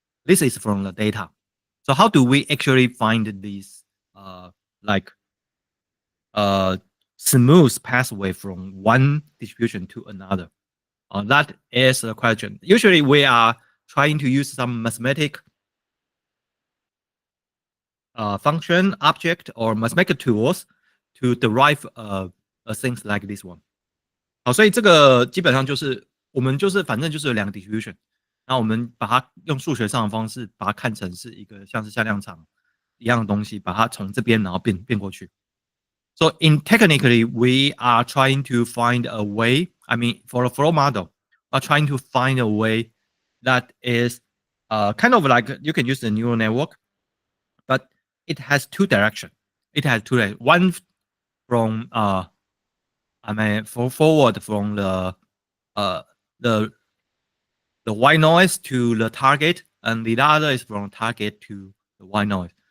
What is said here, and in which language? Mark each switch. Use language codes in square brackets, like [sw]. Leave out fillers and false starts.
[en] This is from the data. So how do we actually find these like smooth pathway from one distribution to another? That is the question. Usually we are trying to use some mathematic function, object, or mathematical tools to derive things like this one. [zh] 好，所以这个基本上就是我们就是反正就是有两个 distribution，那我们把它用数学上的方式把它看成是一个像是向量场一样的东西，把它从这边然后变过去。 [en] So in technically, we are trying to find a way. I mean, for a flow model, are trying to find a way that is kind of like you can use the neural network, but it has two directions. It has two directions. One from I mean, forward from the the white noise to the target, and the other is from target to the white noise.